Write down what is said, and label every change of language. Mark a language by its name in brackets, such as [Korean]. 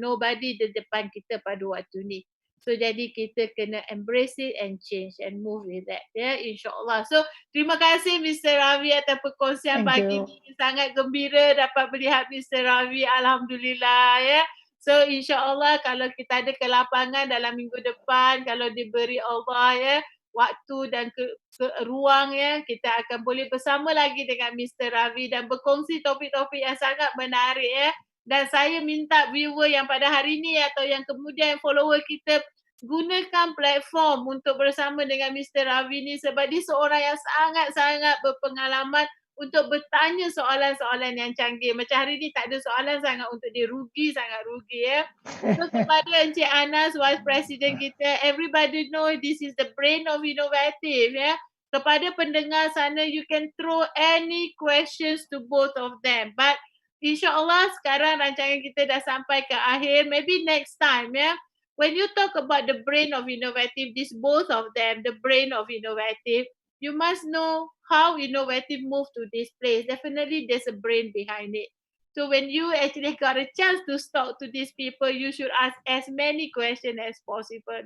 [Malay] Nobody di depan kita pada waktu ni. So jadi kita kena [English] embrace it and change and move with that. [Malay] InsyaAllah. So terima kasih Mr. Ravi atas perkongsian pagi ni. Sangat gembira dapat melihat Mr. Ravi. Alhamdulillah. So insyaAllah kalau kita ada kelapangan dalam minggu depan, kalau diberi Allah waktu dan ruang kita akan boleh bersama lagi dengan Mr. Ravi dan berkongsi topik-topik yang sangat menarik dan saya minta viewer yang pada hari ni atau yang kemudian follower kita gunakan platform untuk bersama dengan Mr. Ravi ni sebab dia seorang yang sangat-sangat berpengalaman untuk bertanya soalan-soalan yang canggih. Macam hari ni tak ada soalan sangat untuk dia sangat rugi So kepada Encik Anas, Vice President kita, [English] everybody know this is the brain of innovative [Malay] Kepada pendengar sana, [English] you can throw any questions to both of them. [Malay] But insyaAllah sekarang rancangan kita dah sampai ke akhir. [English] Maybe next time when you talk about the brain of innovative, this both of them, the brain of innovative, you must know how innovative move to this place. Definitely there's a brain behind it. So when you actually got a chance to talk to these people, you should ask as many questions as possible.